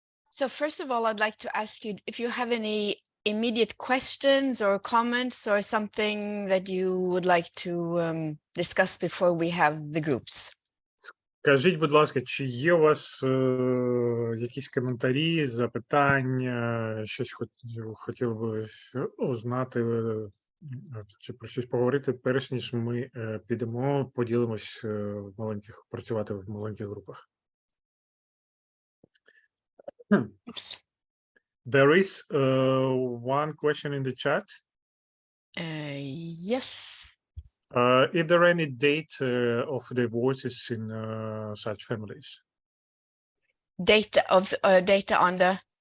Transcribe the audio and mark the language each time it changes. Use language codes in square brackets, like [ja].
[en] So first of all, I'd like to ask you if you have any immediate questions or comments or something that you would like to discuss before we have the groups. [uk] Скажіть, будь ласка, чи є у вас якісь коментарі, запитання, щось хотіли би узнати, чи про щось поговорити, перш ніж ми підемо, поділимось працювати в маленьких групах? [en] Oops. There is one question in the chat. Yes. Is there any date of divorces in such families? Data on the